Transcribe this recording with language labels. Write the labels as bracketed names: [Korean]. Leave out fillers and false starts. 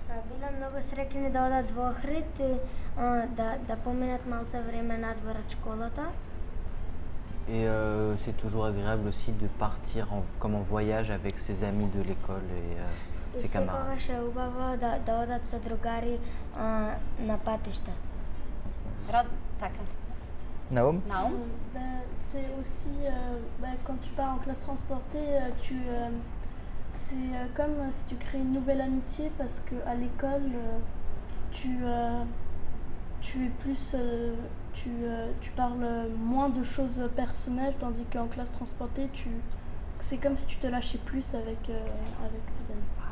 [Macedonian] Била много среќни да одат во Охрид и да поминат малце време надвор од школата. [French] Et c'est toujours agréable aussi de partir comme en voyage avec ses amis de l'école et ses camarades. [Macedonian] Секогаш е убаво да одат со другари на патишта. Така. Naom? Наум? [French] C'est aussi, quand tu pars en classe transportée, c'est comme si tu crées une nouvelle amitié parce qu'à l'école, tu es plus, tu parles moins de choses personnelles, tandis qu'en classe transportée, c'est comme si tu te lâchais plus avec tes amis.